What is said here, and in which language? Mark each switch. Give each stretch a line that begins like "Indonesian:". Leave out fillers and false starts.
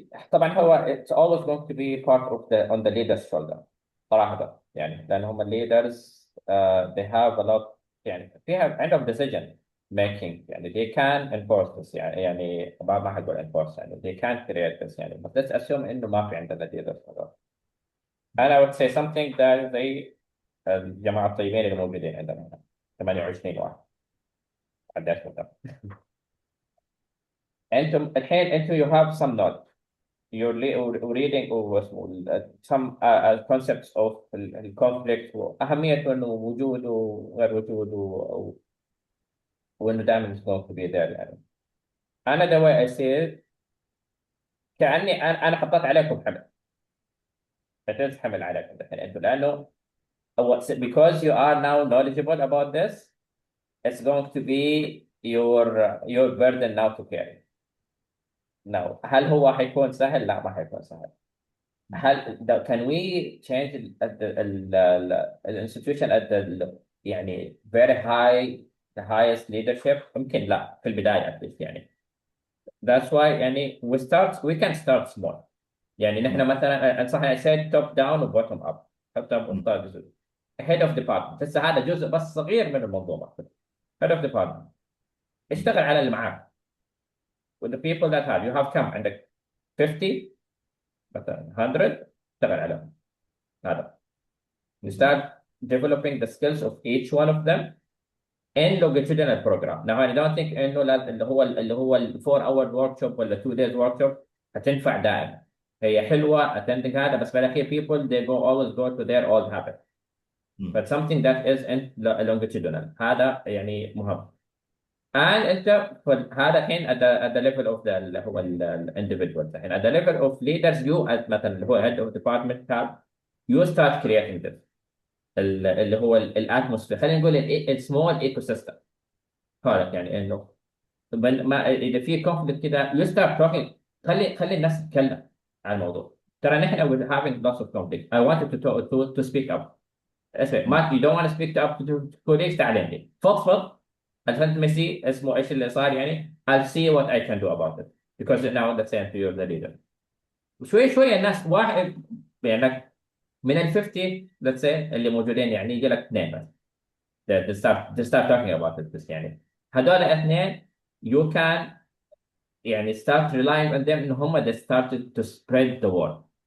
Arabic: طبعا هو
English: it's always going to be part of the on the leaders shoulder
Arabic: صراحة يعني.
English: لأن هم leaders they have a lot يعني عندهم decision making يعني. they can enforce this يعني ما حقول enforce يعني they can create this يعني. but let's assume
Arabic: إنه ما في عندنا leaders هذول. أنا
English: would say something that
Arabic: زي الجماعة الطيبين اللي موجودين عندنا هنا 28 واحد قديش مثلا. أنتم الحين
English: you have some knowledge. you're reading over some concepts of
Arabic: الكونفليكت وأهميته إنه وجوده وغير وجوده وإنه دائما
English: is going to be there يعني.
Arabic: أنا
English: the way I see it
Arabic: كأني أنا حطيت عليكم حمل. فتنس حمل عليكم الحين أنتم لأنه
English: because you are now knowledgeable about this it's going to be your burden now to carry.
Arabic: Now هل هو حيكون سهل؟ لا ما حيكون سهل.
English: can we change the institution at the يعني very high the highest leadership؟
Arabic: يمكن لا في البداية
English: at least يعني. That's why يعني we can start small.
Arabic: يعني نحن مثلا انصح
English: I said top down و bottom up. top down وسط جزء.
Arabic: head of department هسه هذا جزء بس صغير من المنظومة. head of department اشتغل على اللي معاك.
English: with the people that have you have
Arabic: كم عندك 50 مثلا 100 اشتغل عليهم.
English: هذا you start developing the skills of each one of them in longitudinal program. Now I don't think انه اللي هو ال 4 hour workshop ولا 2 days workshop هتنفع دائما.
Arabic: هي حلوه
English: attending هذا،
Arabic: بس بالاخير
English: people they go always go to their old habit. مم. But something that is in longitudinal هذا يعني مهم. and انت هذا الحين at the level of the اللي هو individual. الحين at the level of leaders you as مثلا
Arabic: اللي هو head of department tab you start creating this اللي هو الاتموسفير، خلينا نقول السمول ايكو سيستم. هذا يعني انه ما اذا في كونفليكت كذا
English: you start talking.
Arabic: خلي الناس تتكلم عن الموضوع. ترى نحن
English: we're having lots of conflict. I wanted to speak up. اسمع، مم.
Arabic: ما
English: you don't want to speak up to colleagues،
Arabic: تعال عندي فضفض. عشان تمسي اسمه ايش اللي صار يعني.
English: I'll see what I can do about it because now let's say you're the leader.
Arabic: شوي شوي الناس واحد يعني من ال 50 let's say اللي موجودين يعني يجي لك اثنين بس
English: they start talking about it.
Arabic: بس يعني هذول الاثنين
English: you can يعني start relying on them ان هم they started to spread the word.